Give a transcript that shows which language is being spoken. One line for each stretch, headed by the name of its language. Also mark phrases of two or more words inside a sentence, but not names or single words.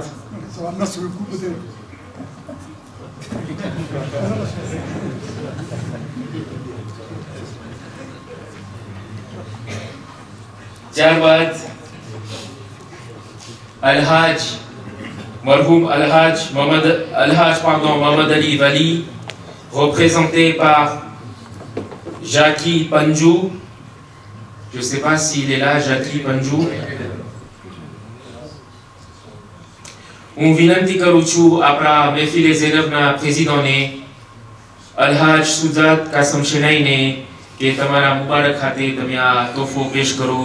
French: Merci beaucoup, peut-être.
Gujarati: ત્યારબાદ અલહાજ મરહૂમ અલહાજ મોહમ્મદ અલી વલી
French: représenté par
Gujarati: Jackie Panjou.
French: Je ne sais pas s'il est là, Jackie Panjou.
Gujarati: હું વિનંતી કરું છું આપણા મહેફિલે ઝૈનબના પ્રેસિડેન્ટને અલહાજ સુજાત કાસમ શેનાઈને કે તમારા મુબારક ખાતે તમે આ તોહફો પેશ કરો.